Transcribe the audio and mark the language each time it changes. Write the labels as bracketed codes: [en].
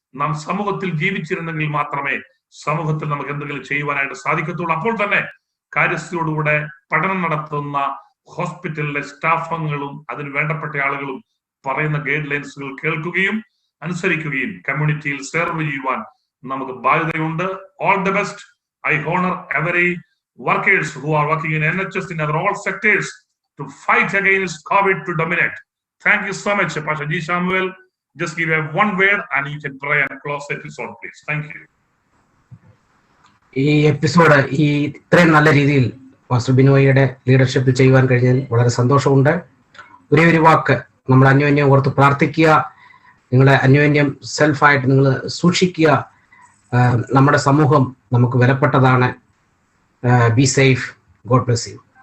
[ml] നാം സമൂഹത്തിൽ ജീവിച്ചിരുന്നെങ്കിൽ മാത്രമേ സമൂഹത്തിൽ നമുക്ക് എന്തെങ്കിലും ചെയ്യുവാനായിട്ട് സാധിക്കത്തുള്ളൂ. അപ്പോൾ തന്നെ കാര്യസ്ഥയോടുകൂടെ പഠനം നടത്തുന്ന ഹോസ്പിറ്റലിലെ സ്റ്റാഫുകളും അതിന് വേണ്ടപ്പെട്ട ആളുകളും പറയുന്ന ഗൈഡ് ലൈൻസുകൾ കേൾക്കുകയും അനുസരിക്കുകയും കമ്മ്യൂണിറ്റിയിൽ സെർവ് ചെയ്യുവാൻ നമുക്ക് ബാധ്യതയുണ്ട്. [en] All the best. I honour every workers who are working in NHS in all sectors to fight against COVID to dominate. Thank you so much, Pastor G. Samuel. Just give one word and you can pray and close the episode, please. Thank you. [ml] ഈ episode ഇത്രയും നല്ല രീതിയിൽ pastor ബിനോയിയുടെ ലീഡർഷിപ്പിൽ ചെയ്യുവാൻ കഴിഞ്ഞതിൽ വളരെ സന്തോഷമുണ്ട്. ഒരേ ഒരു വാക്ക്, നമ്മൾ അന്യോന്യം ഓർത്ത് പ്രാർത്ഥിക്കുക. നിങ്ങളെ അന്യോന്യം സെൽഫായിട്ട് നിങ്ങൾ സൂക്ഷിക്കുക. നമ്മുടെ സമൂഹം നമുക്ക് വിലപ്പെട്ടതാണ്. [en] Be safe. God bless you.